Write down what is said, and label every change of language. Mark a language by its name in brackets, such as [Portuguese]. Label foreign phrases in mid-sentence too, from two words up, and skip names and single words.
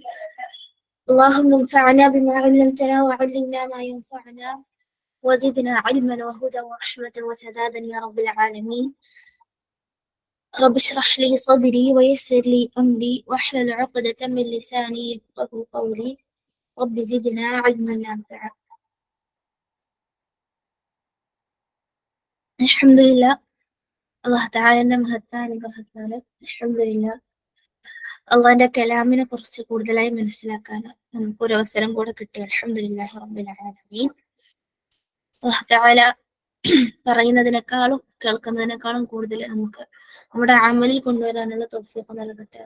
[Arabic] اللهم انفعنا بما علمتنا وعلمنا ما ينفعنا وزدنا علما وهدى ورحمة وسدادا يا رب العالمين. رب اشرح لي صدري ويسر لي أمري واحلل عقدة من لساني يفقهوا قولي. رب زدنا علما نافعا. الحمد لله. [Malayalam] അള്ളാഹു തആലയുടെ മഹത്താണ്. അൽഹംദുലില്ലാ. അള്ളാഹിന്റെ കലാമിനെ കുറിച്ച് കൂടുതലായി മനസ്സിലാക്കാൻ നമുക്കൊരു അവസരം കൂടെ കിട്ടി. [Arabic] الحمد لله رب العالمين. [Malayalam] അള്ളാഹു തആല പറയുന്നതിനേക്കാളും കേൾക്കുന്നതിനേക്കാളും കൂടുതൽ നമുക്ക് നമ്മുടെ അമലിൽ കൊണ്ടുവരാനുള്ള തൗഫീഖ് നൽകട്ടെ.